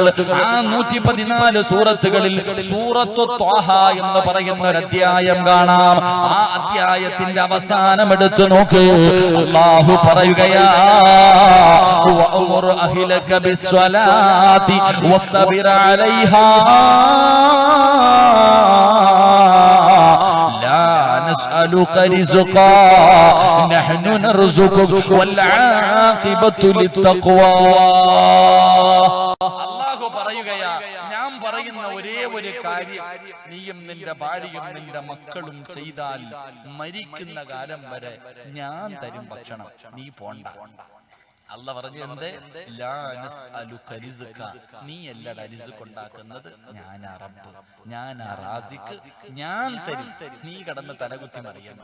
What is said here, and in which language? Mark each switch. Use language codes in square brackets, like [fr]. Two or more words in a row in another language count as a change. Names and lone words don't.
[ml] ആ 114 സൂറത്തുകളിൽ സൂറത്തു ത്വാഹ എന്ന് പറയുന്ന ഒരു അധ്യായം കാണാം. ആ അധ്യായത്തിന്റെ അവസാനം എടുത്തു നോക്ക്. അള്ളാഹു പറയുകയാ, [ar] وأمر أهلك بالصلاة واصطبر عليها نسألك رزقا نحن نرزقك والعاقبة للتقوى. [ml] അല്ലാഹു പറയുകയാ, ഞാൻ പറയുന്ന ഒരേ ഒരു കാര്യം നീയും നിന്റെ ഭാര്യയും നിന്റെ മക്കളും ചെയ്താൽ മരിക്കുന്ന കാലം വരെ ഞാൻ തരും ഭക്ഷണം, നീ പോണ്ട. അല്ല പറഞ്ഞു എന്ത്? നീ അല്ലട റിസ്ക് ഉണ്ടാക്കുന്നത്, ഞാനാ റബ്ബ്, ഞാനാ റാസിഖ്, ഞാൻ തരും, നീ കടന്ന് തലകുത്തി മറിയണ്ട.